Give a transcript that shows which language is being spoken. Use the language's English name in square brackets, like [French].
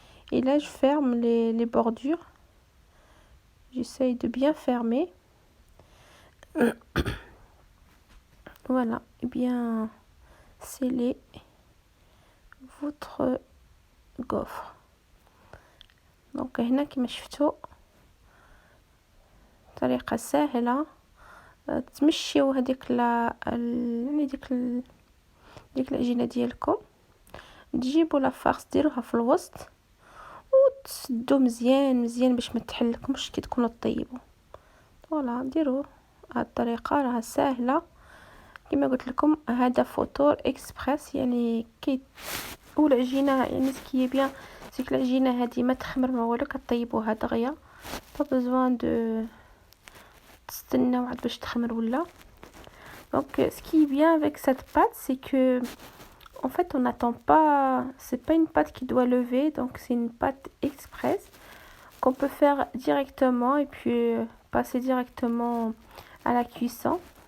[French] Et là, je ferme les bordures. J'essaye de bien fermer. Voilà, et bien sceller votre gaufre. [Arabic] Donc هنا كما شفتوا طريقة سهلة تمشيو هذيك يعني ديك العجينة ديالكم تجيبوا لا فارس ديروها في الوسط وتسدوا مزيان باش ما تحلكمش كي تكونوا طيبوا. فوالا ديروا هاد الطريقة راها سهلة كما قلت لكم. هذا فطور اكسبريس يعني والعجينه يعني سكي بيان سيك العجينه هذه ما تخمر ما والو كطيبوها دغيا با بزوان دو تستناو عاد باش تخمر ولا. [French] Donc ce qui est bien avec cette pâte c'est que en fait on n'attend pas, c'est pas une pâte qui doit lever, donc c'est une pâte express qu'on peut faire directement et puis passer directement à la cuisson.